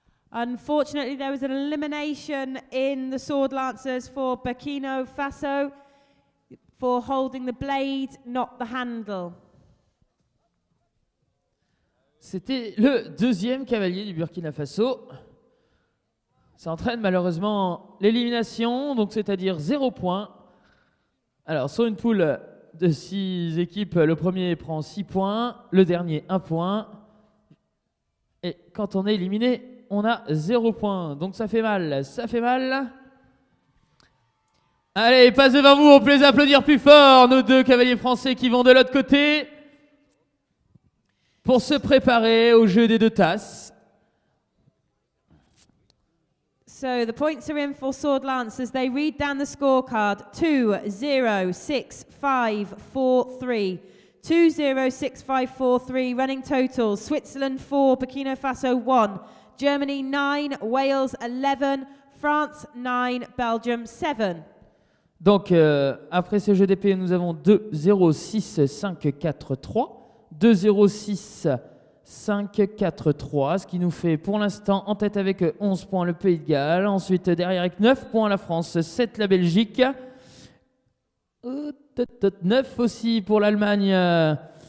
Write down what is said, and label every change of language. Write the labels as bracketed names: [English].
[English] Unfortunately, there was an elimination in the sword lancers for Burkina Faso for holding the blade, not the handle. [French] C'était le deuxième cavalier du Burkina Faso. Ça entraîne malheureusement l'élimination, donc c'est-à-dire 0 point. Alors, sur une poule de 6 équipes, le premier prend 6 points, le dernier 1 point. Et quand on est éliminé, on a 0 point. Donc ça fait mal, ça fait mal. Allez, passe devant vous, on peut les applaudir plus fort, nos deux cavaliers français qui vont de l'autre côté pour se préparer au jeu des deux tasses. [English] So the points are in for sword lancers. They read down the scorecard: 2, 0, 6, 5, 4, 3. 2, 0, 6, 5, 4, 3. Running totals: Switzerland 4, Burkina Faso 1, Germany 9, Wales 11, France 9, Belgium 7. [French] Donc, après ce jeu d'épée, nous avons 2, 0, 6, 5, 4, 3. 2, 0, 6, 5, 4, 3. Ce qui nous fait pour l'instant en tête avec 11 points le Pays de Galles. Ensuite, derrière avec 9 points la France, 7 la Belgique. 9 aussi pour l'Allemagne.